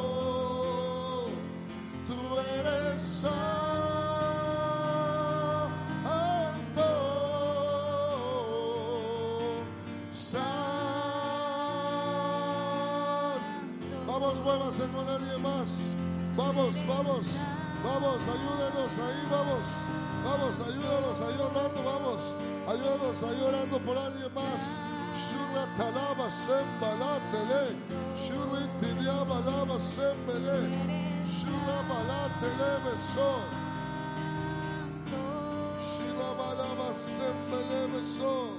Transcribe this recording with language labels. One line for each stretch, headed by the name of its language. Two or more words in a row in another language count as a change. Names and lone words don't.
Spanish: Tú eres santo, santo. Vamos, muévase con alguien más. Vamos, vamos. Vamos, ayúdenos ahí, vamos. Vamos, ayúdanos ahí orando, vamos. Ayúdanos ahí orando por alguien más. Shula talaba sembala tele. Shula tidiaba lava sembele. Shula bala tele beso. Shula balaba sembele beso.